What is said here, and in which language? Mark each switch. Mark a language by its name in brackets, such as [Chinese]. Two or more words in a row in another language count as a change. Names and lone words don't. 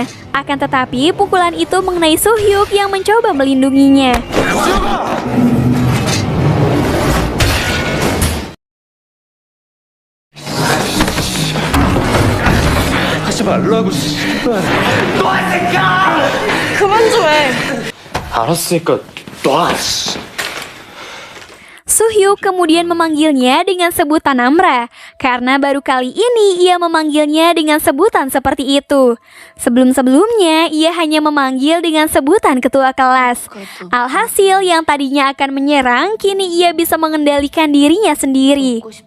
[Indonesian] Akan tetapi, pukulan itu mengenai Soo-hyuk yang mencoba melindunginya. [Korean] 하지 말라고 씨발. 놔! 그만 좀 해. 알았으니까 놔. [Indonesian] Soo-hyuk kemudian memanggilnya dengan sebutan Namra, karena baru kali ini ia memanggilnya dengan sebutan seperti itu. Sebelum-sebelumnya, ia hanya memanggil dengan sebutan ketua kelas. Alhasil, yang tadinya akan menyerang, kini ia bisa mengendalikan dirinya sendiri.